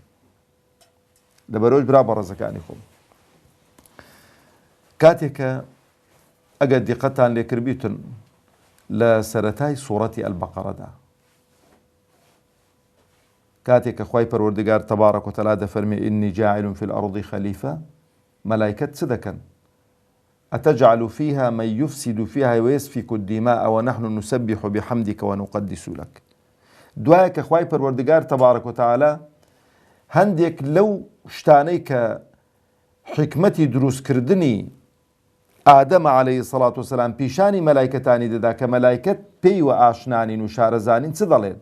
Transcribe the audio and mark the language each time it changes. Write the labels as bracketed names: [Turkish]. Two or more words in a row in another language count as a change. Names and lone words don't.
[Central Kurdish] لەبەرەوەی برا بەڕێزەکانی خۆم، کاتێکە ئەگەر دیقەتان لێکرد بیتن لە سەرەتای سوورەتی ئەلبەقەرە دا، کاتێک کە خوای پەروەردگار [Arabic] تەبارەک وتەعالا [Central Kurdish] دەفەرمێ [Arabic] ئینی جاعیل فی الأرض خەلیفە، [Central Kurdish] مەلایکەت چ دەکەن؟ [Arabic] ئەتەجعل فیها من یفسد فیها ویسفک الدماء ونحن نسبح بحمدک ونقدس لك. [Central Kurdish] دوایە کە خوای پەروەردگار [Arabic] تەبارەک وتەعالا [Central Kurdish] هەندێک لەو شتانەی کە حکمەتی دروستکردنی ئادەم [Arabic] عەلەیهی سەڵات وسەلام [Central Kurdish] پیشانی مەلایکەتانی دەدا کە مەلایکەت پێی و ئاشنانین و شارەزانین، چ دەڵێن؟